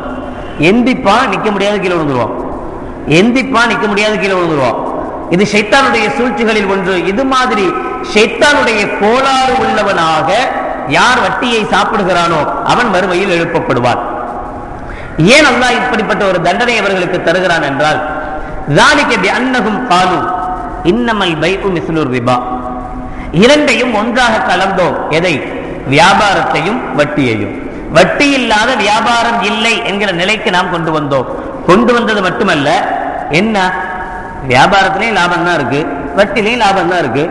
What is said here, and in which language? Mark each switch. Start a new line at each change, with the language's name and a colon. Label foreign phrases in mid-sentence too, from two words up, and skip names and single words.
Tamil: எந்திப்பான், நிக்க முடியாத கீழே விழுந்துருவான், எந்திப்பான், நிக்க முடியாத கீழே விழுந்துருவான். இது ஷைத்தானுடைய சூழ்ச்சிகளில் ஒன்று. இது மாதிரி ஷைத்தானுடைய கோளாறு உள்ளவனாக யார் வட்டியை சாப்பிடுகிறானோ அவன் மறுமையில் எழுப்பப்படுவான். ஏன் அல்லாஹ் இப்படிப்பட்ட ஒரு தண்டனை அவர்களுக்கு தருகிறான் என்றால்,
Arabic: ذَلِكَ بِأَنَّهُمْ قَالُوا إِنَّمَا الْبَيْعُ مِثْلُ الرِّبَا.
Tamil: இரண்டையும் ஒன்றாக கலந்தோம். எதை? வியாபாரத்தையும் வட்டியையும். வட்டி இல்லாத வியாபாரம் இல்லை என்கிற நிலைக்கு நாம் கொண்டு வந்தோம். கொண்டு வந்தது மட்டுமல்ல, என்ன வியாபாரத்திலையும் லாபம் தான் இருக்கு, வட்டிலையும் லாபம் தான் இருக்கு.